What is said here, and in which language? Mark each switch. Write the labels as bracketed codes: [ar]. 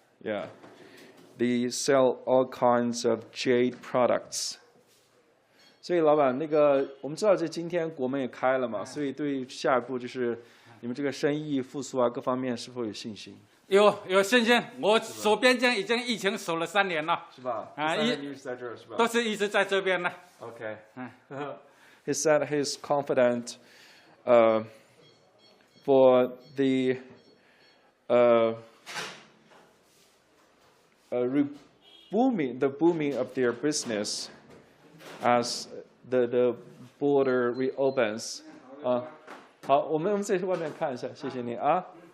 [en] Yeah, they sell all kinds of jade products. [zh] 所以老板，我们知道今天国门也开了嘛，所以对下一步就是你们这个生意复苏各方面是否有信心？有信心，我守边境已经疫情守了3年了，是吧？3年一直在这儿是吧？都是一直在这边呢。 [en] Okay. He said he's confident for the booming of their business as the border reopens. [zh] 好，我们在外面看一下，谢谢你啊。